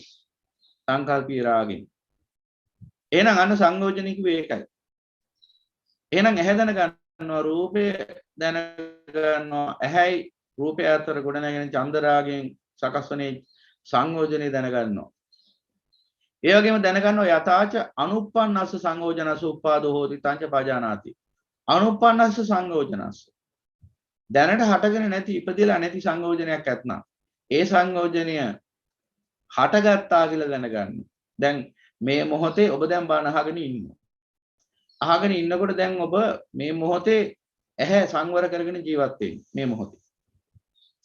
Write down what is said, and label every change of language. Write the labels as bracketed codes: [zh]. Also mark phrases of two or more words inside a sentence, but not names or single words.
[si] සංකල්පී රාගෙන්. එහෙනම් අන්න සංයෝජන කිව්වේ ඒකයි. එහෙනම් ඇහැ දැන ගන්නවා, රූපය දැන ගන්නවා, ඇහැයි රූපය අතර ගොඩ නැගෙන චන්දරාගෙන් සකස් වනේ සංයෝජනේ දැන ගන්නවා. ඒ වගේම දැන ගන්නවා [pi] යතාච අනුප්පන්නස්ස සංයෝජනස්ස උප්පාදෝ හෝති තංච පජානාති. අනුප්පන්නස්ස සංයෝජනස්ස [si] දැනට හටගෙන නැති ඉපදෙලා නැති සංයෝජනයක් ඇත්නම් ඒ සංයෝජනය හටගත්තා කියලා දැනගන්න. දැන් මේ මොහොතේ ඔබ දැන් බණ අහගෙන ඉන්නවා. අහගෙන ඉන්නකොට දැන් ඔබ මේ මොහොතේ ඇහැ සංවර කරගෙන ජීවත් වෙන්නේ මේ මොහොතේ.